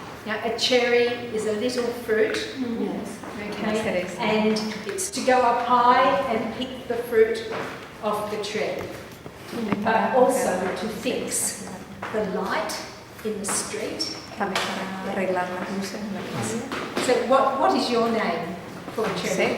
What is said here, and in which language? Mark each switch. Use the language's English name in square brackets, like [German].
[English] Now, a cherry is a little fruit. Yes. Okay. And it's to go up high and pick the fruit off the tree. But also to fix the light in the street. [Spanish] También para arreglar las luces en la calle. [English] So what is your name for a cherry?